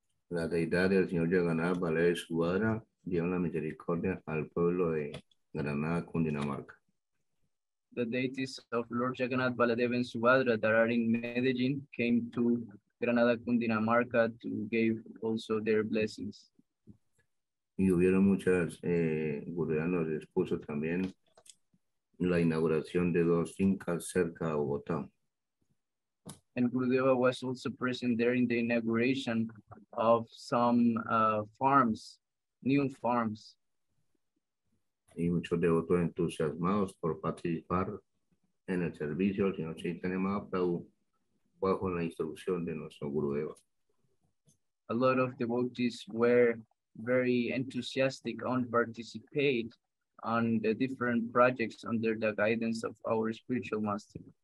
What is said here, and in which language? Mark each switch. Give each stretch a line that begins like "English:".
Spanish: La deidad del Señor Jagannath Baladev Subhadra dio la misericordia al pueblo de Granada, Cundinamarca.
English: The deities of Lord Jagannath, Baladev, and Subhadra that are in Medellin came to Granada, Cundinamarca to give also their blessings.
Spanish: Y hubieron muchas, Gurudeva nos expuso también la inauguración de 2 fincas cerca de Bogotá.
English: And Gurudeva was also present there in the inauguration of some farms, new farms.
Spanish: Y muchos devotos entusiasmados por participar en el servicio del Señor Chaitanya Mahaprabhu bajo la instrucción de nuestro Gurudeva.
English: A lot of devotees were very enthusiastic on participate on the different projects under the guidance of our spiritual master.